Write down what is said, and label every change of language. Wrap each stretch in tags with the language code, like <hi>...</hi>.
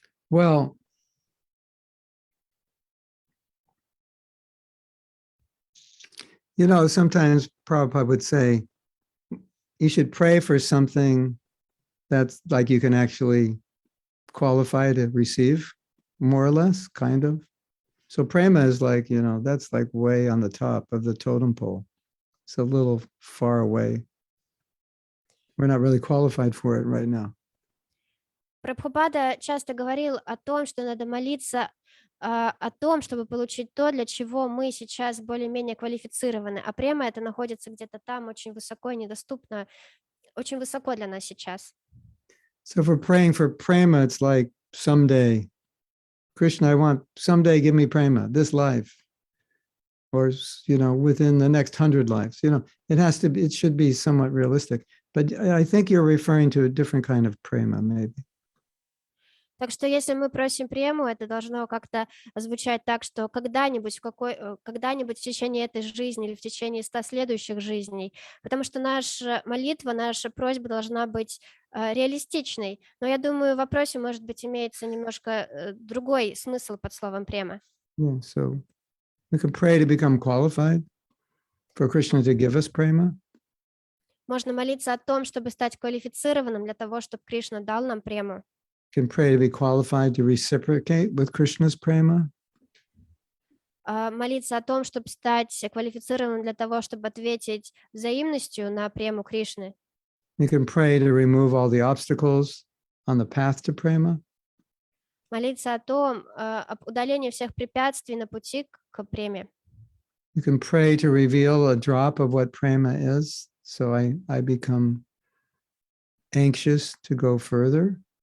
<en>Well, sometimes Prabhupada would say, you should pray for something that's like you can actually qualify to receive, more or less, kind of. So prema is like, that's like way on the top of the totem pole. It's a little far away. We're not really qualified for it right now.</en> <ru>Прабхупада часто говорил о том, что надо молиться о том, чтобы получить то, для чего мы сейчас более-менее квалифицированы. А према это находится где-то там, очень высоко и недоступно, очень высоко для нас сейчас.</ru> <en>So if we're praying for prema, it's like someday, Krishna, I want someday give me prema, this life, or within the next 100 lives. It should be somewhat realistic. But I think you're referring to a different kind of prema, maybe.</en> <ru>Так что если мы просим прему, это должно как-то звучать так, что когда-нибудь в течение этой жизни или в течение 100 следующих жизней, потому что наша молитва, наша просьба должна быть реалистичной. Но я думаю, в вопросе, может быть, имеется немножко другой смысл под словом према.</ru> <en>Yeah, so we can pray to become qualified for Krishna to give us prema.</en> <ru>Можно молиться о том, чтобы стать квалифицированным для того, чтобы Кришна дал нам прему.</ru> <en>Can pray to be qualified to reciprocate with Krishna's prema.</en> <ru>Молиться о том, чтобы стать квалифицированным для того, чтобы ответить взаимностью на прему Кришны.</ru> <en>You can pray to remove all the obstacles on the path to prema.</en> <ru>Молиться об удалении всех препятствий на пути к преме.</ru> <en>You can pray to reveal a drop of what prema is, so I become anxious to go further.</en>